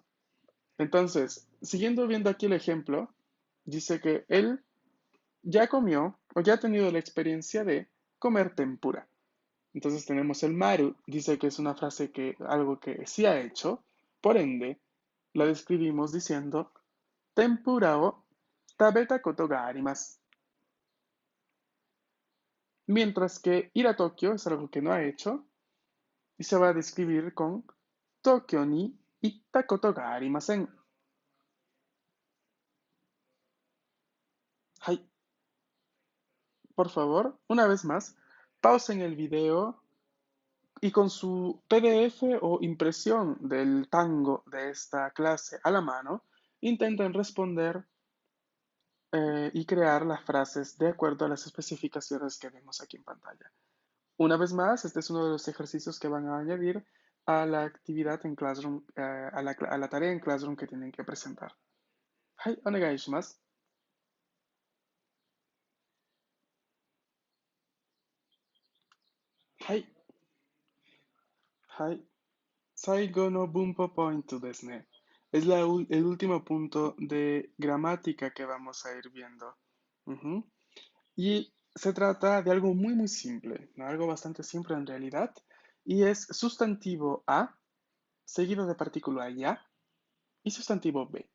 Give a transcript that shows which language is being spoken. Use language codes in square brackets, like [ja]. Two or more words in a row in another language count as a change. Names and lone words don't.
[es] Entonces, siguiendo viendo aquí el ejemplo, dice que él ya comió o ya ha tenido la experiencia de comer tempura. Entonces tenemos el maru, dice que es una frase que algo que sí ha hecho, por ende, la describimos diciendo [ja] 天ぷらを食べたことがあります. [es] Mientras que ir a Tokio es algo que no ha hecho y se va a describir con [ja] 東京に行ったことがありません. [es] Hai. Por favor, una vez más, pausen el video y con su PDF o impresión del tango de esta clase a la mano, intenten responder y crear las frases de acuerdo a las especificaciones que vemos aquí en pantalla. Una vez más, este es uno de los ejercicios que van a añadir a la actividad en Classroom, a la tarea en Classroom que tienen que presentar. Hai, [ja] お願いします. はい。はい。最後の文法ポイントですね. [es] Es el último punto de gramática que vamos a ir viendo. Ujú. Y se trata de algo muy, muy simple, ¿no? Algo bastante simple en realidad. Y es sustantivo A, seguido de partícula ya, y sustantivo B.